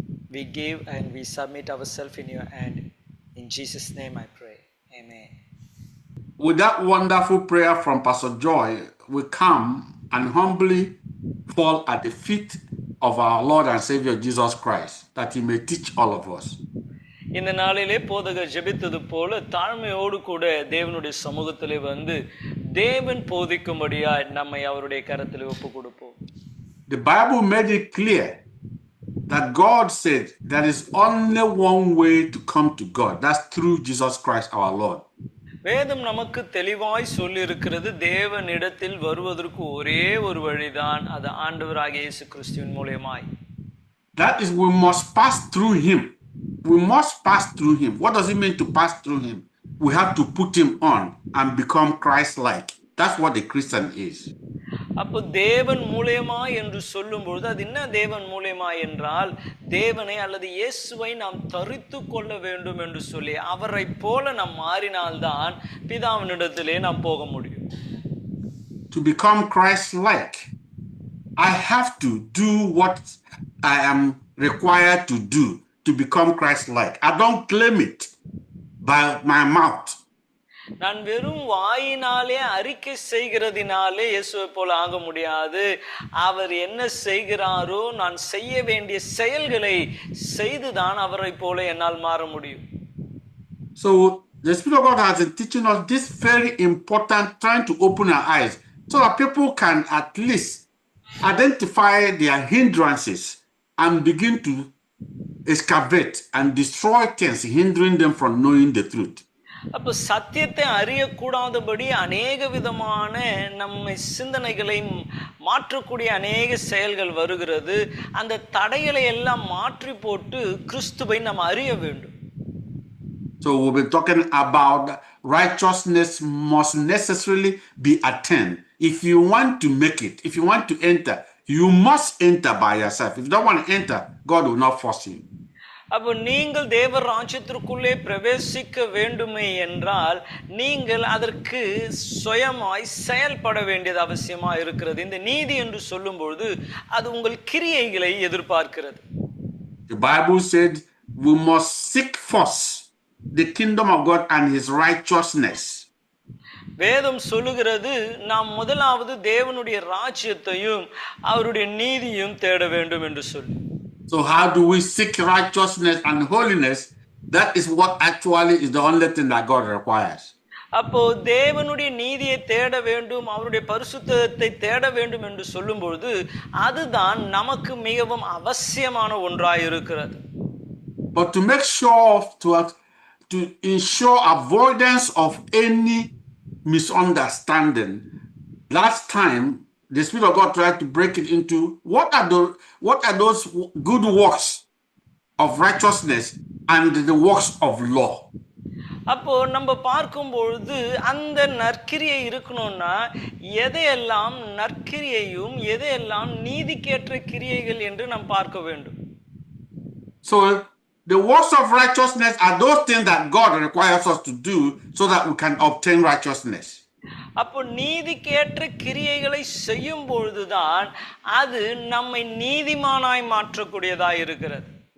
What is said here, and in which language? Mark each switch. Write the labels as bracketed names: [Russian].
[English] We give and we submit ourselves in your hand. In Jesus' name I pray. Amen. With that wonderful prayer from Pastor Joy, we come and humbly fall at the feet of our Lord and Savior Jesus Christ, that he may teach all of us. [Tamil] இந்த நாளிலே போதகர் ஜெபித்தது போல தாழ்மையோடு கூட தேவனுடைய சமூகத்திலே வந்து தேவன் போதிக்கும்படியாய் நம்மை அவருடைய கரத்திலே ஒப்பு கொடுப்போம். [English] The Bible made it clear that God said there is only one way to come to God. That's through Jesus Christ our Lord. [Tamil] வேதம் நமக்கு தெளிவாய் சொல்லி இருக்கிறது, தேவனிடத்தில் வருவதற்கு ஒரே ஒரு வழிதான், அது ஆண்டவராகிய இயேசு கிறிஸ்துவின் மூலமாய். [English] That is, we must pass through him. We must pass through him. What does it mean to pass through him? We have to put him on and become Christ-like. That's what the Christian is. [Tamil] அப்போ தேவன் மூலமா என்று சொல்லும் பொழுது அது என்ன தேவன் மூலமா என்றால், தேவனை அல்லது இயேசுவை நாம் தரித்து கொள்ள வேண்டும் என்று சொல்லி அவரை போல நாம் மாறினால்தான் பிதாவினிடத்திலே நாம் போக முடியும். [English] To become Christ-like, I have to do what I am required to do to become Christ-like. I don't claim it by my mouth. [Tamil] நான் வெறும் வாயினாலே அறிக்கை செய்கிறதினாலே இயேசுவை போல ஆக முடியாது. அவர் என்ன செய்கிறாரோ நான் செய்ய வேண்டிய செயல்களை செய்துதான் அவரை போல என்னால் மாற முடியும். [English] So the Spirit of God has been teaching us this very important, trying to open our eyes so that people can at least identify their hindrances and begin to excavate and destroy things hindering them from knowing the truth. [Tamil] அப்போ சத்தியத்தை அறியக்கூடாதபடி அநேக விதமான நம்மை சிந்தனைகளை மாற்றக்கூடிய அநேக செயல்கள் வருகிறது. அந்த தடைகளை எல்லாம் மாற்றி போட்டு கிறிஸ்துவை நாம் அறிய வேண்டும். [English] So we'll be talking about righteousness must necessarily be attained. If you want to make it, if you want to enter, you must enter by yourself. If you don't want to enter, God will not force you. [Tamil] அப்போ நீங்கள் தேவ ராஜ்யத்திற்குள்ளே பிரவேசிக்க வேண்டுமே என்றால் நீங்கள் அதற்கு சுயமாய் செயல்பட வேண்டியது அவசியமா இருக்கிறது. இந்த நீதி என்று சொல்லும்பொழுது அது உங்கள் கிரியைகளை எதிர்பார்க்கிறது. [English] The Bible said we must seek first the kingdom of God and his righteousness. [Tamil] வேதம் சொல்லுகிறது நாம் முதலாவது தேவனுடைய ராஜ்யத்தையும் அவருடைய நீதியும் தேட வேண்டும் என்று சொல்லி. [English] So how do we seek righteousness and holiness? That is what actually is the only thing that God requires. [Tamil] அப்போ தேவனுடைய நீதியை தேட வேண்டும், அவருடைய பரிசுத்தத்தை தேட வேண்டும் என்று சொல்லும்பொழுது அதுதான் நமக்கு மிகவும் அவசியமான ஒன்றாய் இருக்கிறது. [English] But to make sure to ensure avoidance of any misunderstanding, last time the Spirit of God tried to break it into what are those good works of righteousness and the works of law. [Tamil] அப்போ நம்ம பார்க்கும்பொழுது அந்த நற்கிரியை இருக்கணும்னா எதையெல்லாம் நற்கிரியையும் எதையெல்லாம் நீதிக்கேற்ற கிரியைகள் என்று நாம் பார்க்க வேண்டும். [English] So the works of righteousness are those things that God requires us to do so that we can obtain righteousness. [Tamil] அப்போ நீதிக்கேற்ற கிரியைகளை செய்யும் பொழுதுதான் அது நம்மை நீதிமானாய் மாற்றக்கூடியதாய் இருக்கிறது.